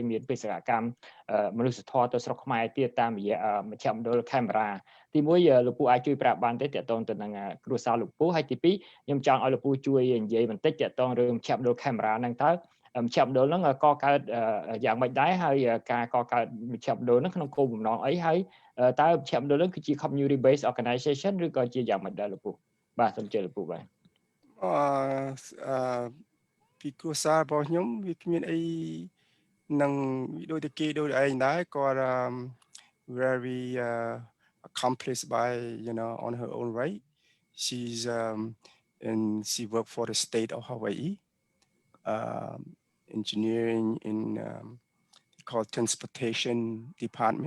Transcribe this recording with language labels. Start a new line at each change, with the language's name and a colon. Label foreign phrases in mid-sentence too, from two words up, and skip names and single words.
Khmer: មានបេសកកម្មមនុស្សធម៌ទៅស្រុកខ្មែរទៀតតាមរយៈមជ្ឈមណ្ឌល Camera ទី1លោកពូអាចជួយប្រាប់បានទេតកតងទៅនឹងគ្រួសារលោកពូហើយទី2ខ្ញុំចង់ឲ្យលោកពូជួយនិយាយបន្តិចតកតងរឿងមជ្ឈមណ្ឌល Camera ហ្នឹងតើមជ្ឈមណ្ឌលហ្នឹងកកើតយ៉ាងម៉េចដែរហើយការកកើតមជ្ឈមណ្ឌលហ្នឹងក្នុងគោលបំណងអីហើយតើមជ្ឈមណ្ឌលហ្នឹងគឺជា
English: community based organization
Khmer: ឬក៏ជាយ៉ាងម៉េចដែរលោកពូបាទសូមជឿលោកពូបាទ ពីគ្រួសាររបស់ខ្ញុំវាគ្មានអីនឹងដូចតែគេដូចឯងដែរគាត់
English: very accomplished by on her own right. She's and she worked for the state of Hawaii, engineering in called transportation department.